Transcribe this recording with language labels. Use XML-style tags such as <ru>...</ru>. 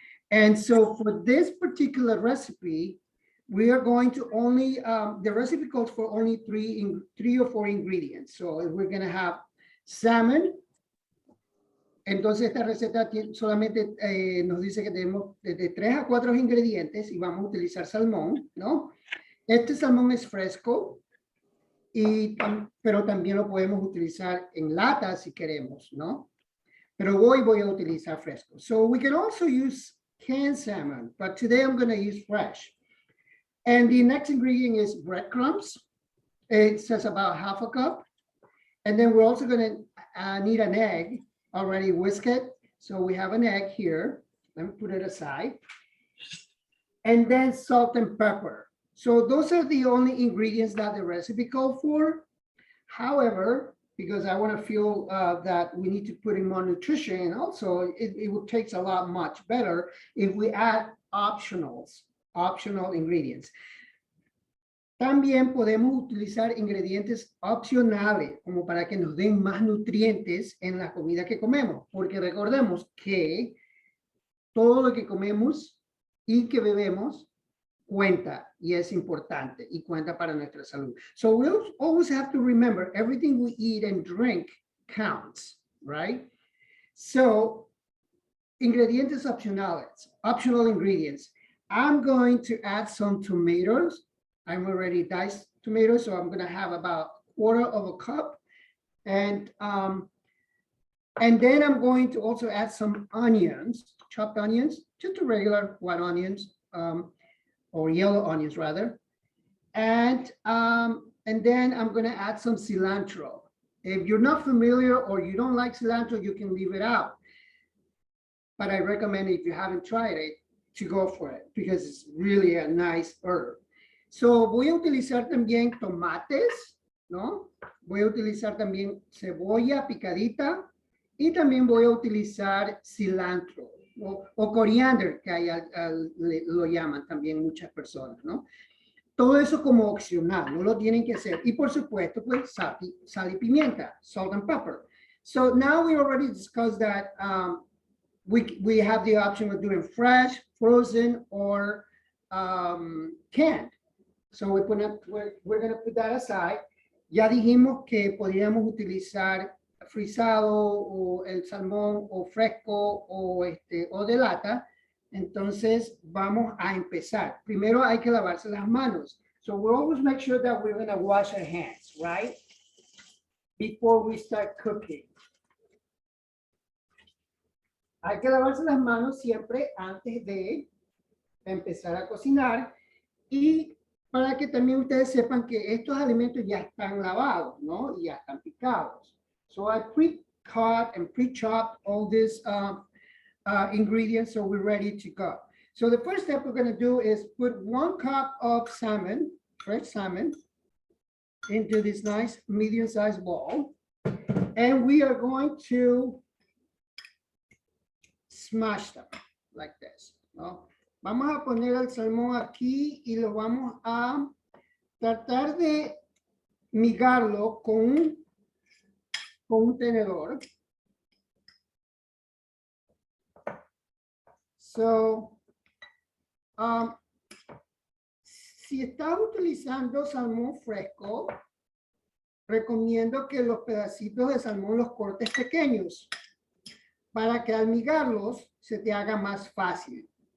<en>And so for this particular recipe, we are going to only, the recipe calls for only three or four ingredients. So we're going to have salmon.</en> <es>Entonces esta receta solamente nos dice que tenemos desde 3 a 4 ingredientes y vamos a utilizar salmón, ¿no? Este salmón es fresco, pero también lo podemos utilizar en lata si queremos, ¿no? Pero hoy voy a utilizar fresco.</es> <en>So we can also use canned salmon, but today I'm going to use fresh. And the next ingredient is breadcrumbs. It says about 1/2 cup. And then we're also going to need an egg, already whisked. So we have an egg here. Let me put it aside. And then salt and pepper. So those are the only ingredients that the recipe called for. However, because I want to feel that we need to put in more nutrition, and also it would taste a lot much better if we add optional ingredients.</en> <es>También podemos utilizar ingredientes opcionales como para que nos den más nutrientes en la comida que comemos, porque recordemos que todo lo que comemos y que bebemos cuenta y es importante y cuenta para nuestra salud.</es> <en>So we always have to remember everything we eat and drink counts, right? So</en> <es>ingredientes opcionales,</es> <en>optional ingredients. I'm going to add some tomatoes. I'm already diced tomatoes, so I'm going to have about 1/4 cup. And then I'm going to also add some onions, chopped onions, just regular white onions, or yellow onions rather. And then I'm going to add some cilantro. If you're not familiar or you don't like cilantro, you can leave it out. But I recommend, if you haven't tried it, to go for it because it's really a nice herb.</en> <es>So voy a utilizar también tomates, ¿no? Voy a utilizar también cebolla picadita y también voy a utilizar cilantro. O coriander, que lo llaman también muchas personas, ¿no? Todo eso como opcional, no lo tienen que hacer. Y por supuesto, pues sal y pimienta,</es> <en>salt and pepper. So now we already discussed that we have the option of doing fresh, frozen, or canned. So we're going to put that aside.</en> <es>Ya dijimos que podríamos utilizar frisado o el salmón o fresco o de lata, Entonces, vamos a empezar. Primero hay que lavarse las manos.</es> <en>So we always make sure that we're going to wash our hands, right? Before we start cooking.</en> <es>Hay que lavarse las manos siempre antes de empezar a cocinar y para que también ustedes sepan que estos alimentos ya están lavados, ¿no? Y ya están picados.</es> <en>So I pre-cut and pre-chopped all these ingredients so we're ready to go. So the first step we're going to do is put 1 cup of salmon, fresh salmon, into this nice medium-sized bowl. And we are going to smash them like this, ¿no?</en> <es>Vamos a poner el salmón aquí y lo vamos a tratar de migarlo con un tenedor. So, si estás utilizando salmón fresco, recomiendo que los pedacitos de salmón los cortes pequeños para que al migarlos se te haga más fácil.</es>